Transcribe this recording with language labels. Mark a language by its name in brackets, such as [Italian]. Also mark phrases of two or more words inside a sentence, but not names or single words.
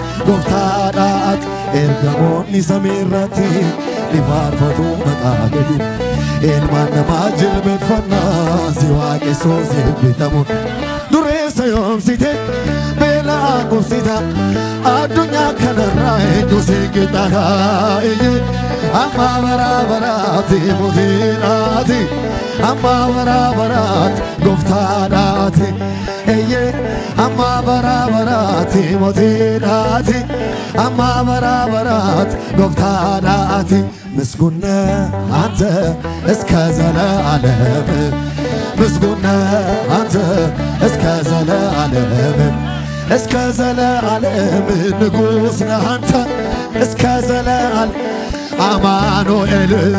[Oromo] gooftaadhaati ergamoonni samiirratti ni faarfatu maqaa gadi ilmaan namaa jilbeeffannaa si waaqessoo sirbitamu dureessa yoomsite beelaa qubsita addunyaa kanarraa hedduu si qixxaata amma baraa baraati mootiidhaati amma baraa baraati gooftaadhaati amma baraa baraati mootiidhaati amma baraa baraati gooftaadhaati [Amharic] ምስጉን አንተ እስከ ዘለዓለም ምስጉን አንተ እስከ ዘለዓለም እስከ ዘለዓለም ንጉሥ ነህ አንተ እስከ ዘለዓለም አማኑኤል